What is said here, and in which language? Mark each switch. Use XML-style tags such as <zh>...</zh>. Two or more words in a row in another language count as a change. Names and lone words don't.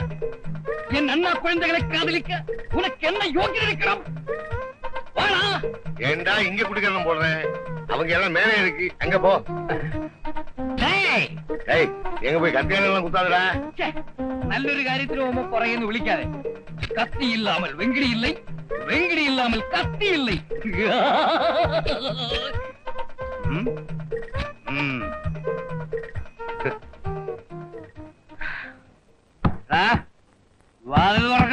<ta>என் அண்ணா குழந்தைகளை காதலிக்க உனக்கு என்ன யோகியம் இருக்கிறோம்? வாடா. ஏண்டா இங்க குடிக்கிறதும் போடுறேன்? அவங்க எல்லாம் மேலே இருக்கு, அங்க போ. ஏய், எங்க போய் கத்தியால குத்தாதடா.</ta> <ml>നല്ലൊരു കാര്യത്തിന് പോകുമ്പോ പുറകെന്ന് വിളിക്കാതെ.</ml> <ta>கத்தி இல்லாமல் வெங்கிடி இல்லே, வெங்கிடி இல்லாமல் கத்தி இல்லே.</ta> <ml>വാതിൽ തുറക്ക.</ml>